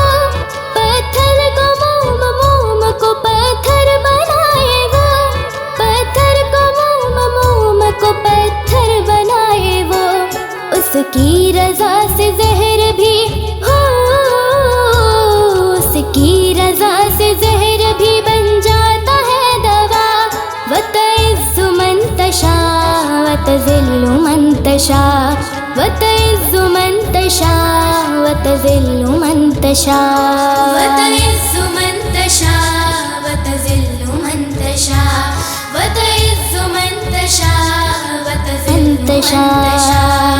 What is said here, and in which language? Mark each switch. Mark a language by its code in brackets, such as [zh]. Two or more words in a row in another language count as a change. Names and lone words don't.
[hi] पत्थर को मोम, मोम को पत्थर बनाए वो, पत्थर को मोम, मोम को पत्थर बनाए वो। उसकी रज़ा से ज़हर भी हो, उसकी रज़ा से ज़हर भी बन जाता है दवा। [ar] وتعز من تشاء وتذل من تشاء وتعز من تشاء وتذل من تشاء وتعز من تشاء وتذل من تشاء وتعز من تشاء وتذل من تشاء.